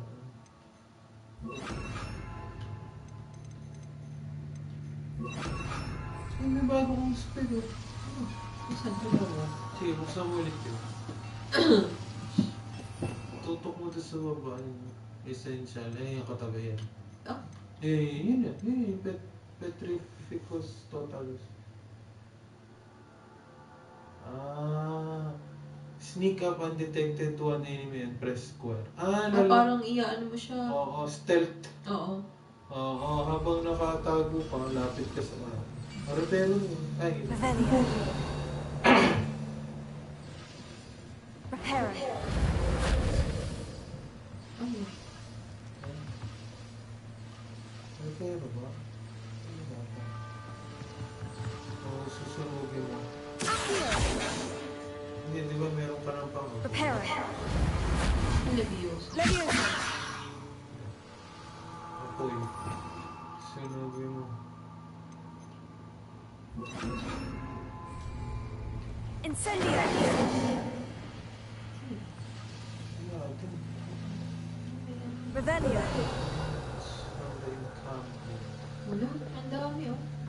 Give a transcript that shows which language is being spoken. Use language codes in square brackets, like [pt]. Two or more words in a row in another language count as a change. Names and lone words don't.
[tl] Ay, may bago kong spell. Saan ko na? Sige, buksan mo ulit yun. Tutok mo doon sa baba. Essential. Ay, yung katabi yan. Yun yan. Yung Petrificus Totalus. [en] Sneak up undetected to an enemy and press square. [tl] Parang iyaano mo siya. Oo, stealth. Oo. Oo, habang nakatago pa, lapit ka sa mga. Repero yun. Ay, Reparo. Repero ba? Oo, susunugin mo. Hindi, di ba meron ka ng pang... Reparo. Leviosa. Leviosa. Apoy. Sunugin mo. Incendio. Revelio. Wala, ang dami oh.